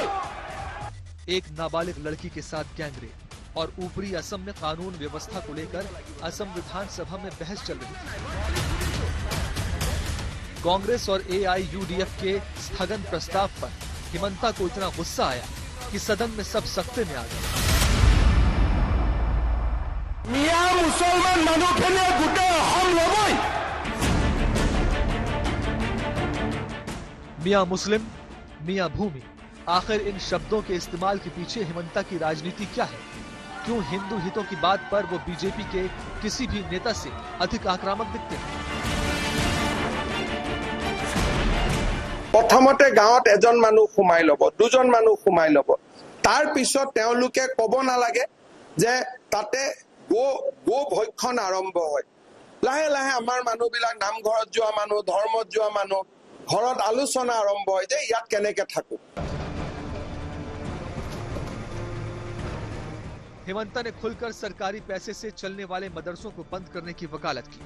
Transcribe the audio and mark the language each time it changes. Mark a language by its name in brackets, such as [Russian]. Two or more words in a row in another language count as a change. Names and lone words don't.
[Hindi] एक नाबालिग लड़की के साथ गैंगरेप और ऊपरी असम में कानून व्यवस्था को लेकर असम विधानसभा में बहस चल रही थी। कांग्रेस और AIUDF के स्थगन प्रस्ताव पर हिमंता को इतना गुस्सा आया कि सदन में सब सख्ते में आ गए। [Assamese] মিয়া মুসলমান মানুহখিনিয়ে গোটেই অসম ল'বই। [Hindi] मियां मुस्लिम, मियां भूमि, आखिर इन शब्दों के इस्तेमाल के पीछे हिमंता की राजनीति क्या है? क्यों हिंदू हितों की बात पर वो बीजेपी के किसी भी नेता से अधिक आक्रामक दिखते हैं? [Assamese] প্ৰথমতে গাঁৱত এজন মানুহ সোমাই ল'ব, দুজন মানুহ সোমাই ল'ব, তাৰ পিছত তেওঁলোকে ক'ব নালাগে যে তাতে গো ভক্ষণ আৰম্ভ হয়। লাহে লাহে আমাৰ মানুহবিলাক নামঘৰত যোৱা মানুহ, ধৰ্মত যোৱা মানুহ, ঘৰত আলোচনা আৰম্ভ হয় যে যাত কেনেকৈ থাকোঁ। [Hindi] हिमंता ने खुलकर सरकारी पैसे से चलने वाले मदरसों को बंद करने की वकालत की।